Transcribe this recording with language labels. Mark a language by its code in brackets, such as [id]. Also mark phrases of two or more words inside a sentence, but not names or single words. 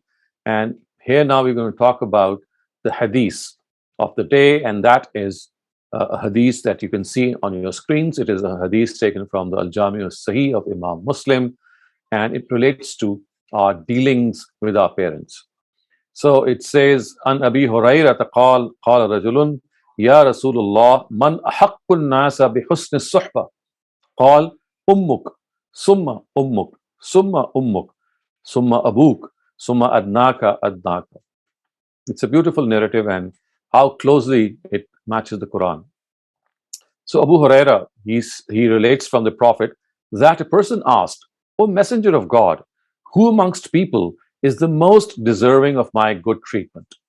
[en] And here now we're going to talk about the hadith of the day, and that is a hadith that you can see on your screens. It is a hadith taken from the Al-Jami al-Sahih of Imam Muslim, and it relates to our dealings with our parents. So it says, [ar] عن أبي هريرة قال رجل يا رسول الله من أحق الناس بحسن صحبة قال أمك ثم أمك ثم أمك ثم أبوك ثم أدناك أدناك. [en] It's a beautiful narrative, and how closely it matches the Quran. So Abu Huraira, he relates from the Prophet that a person asked, O Messenger of God, who amongst people is the most deserving of my good treatment?